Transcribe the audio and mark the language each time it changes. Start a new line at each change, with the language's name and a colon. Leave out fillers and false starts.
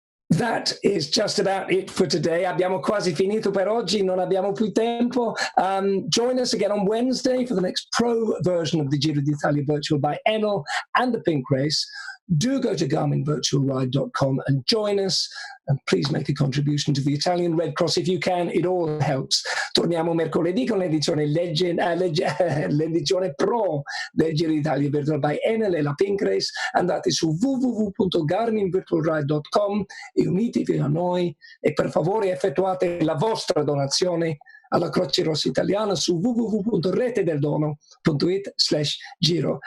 English: That is just about it for today.
Italian: Abbiamo quasi finito per oggi, non abbiamo più tempo.
English: Join us again on Wednesday for the next pro version of the Giro d'Italia Virtual by Enel and the Pink Race. Do go to GarminVirtualRide.com and join us. And please make a contribution to the Italian Red Cross if you can. It all helps.
Italian: Torniamo mercoledì con l'edizione l'edizione Pro del Giro d'Italia Virtual by Enel e la Pink Race. Andate su www.garminvirtualride.com e unitevi a noi e per favore effettuate la vostra donazione alla Croce Rossa Italiana su www.retedeldono.it/Giro.